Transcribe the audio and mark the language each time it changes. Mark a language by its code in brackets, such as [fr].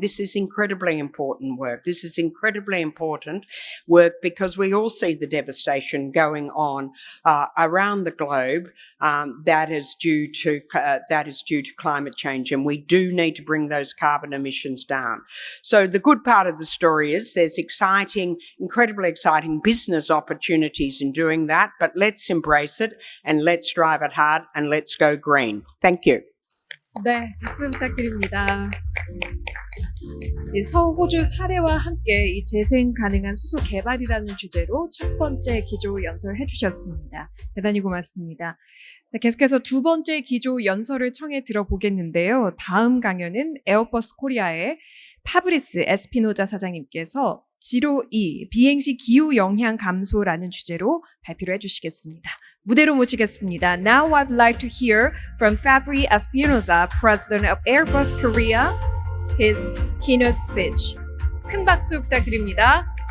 [en] This is incredibly important work. This is incredibly important work because we all see the devastation going on around the globe that is due to climate change, and we do need to bring those carbon emissions down. So the good part of the story is there's incredibly exciting business opportunities in doing that, but let's embrace it and let's drive it hard and let's go green. Thank you. [ko] 네, 박수 부탁드립니다. 이 서호주 사례와 함께 이 재생 가능한 수소 개발이라는 주제로 첫 번째 기조 연설을 해주셨습니다. 대단히 고맙습니다. 자, 계속해서 두 번째 기조 연설을 청해 들어보겠는데요. 다음 강연은 에어버스 코리아의 파브리스 에스피노자 사장님께서 지로2 비행시 기후 영향 감소라는 주제로 발표를 해주시겠습니다. 무대로 모시겠습니다. [en] Now I'd like to hear from Fabrice Espinosa, President of Airbus Korea, his keynote speech. [ko] 큰 박수 부탁드립니다.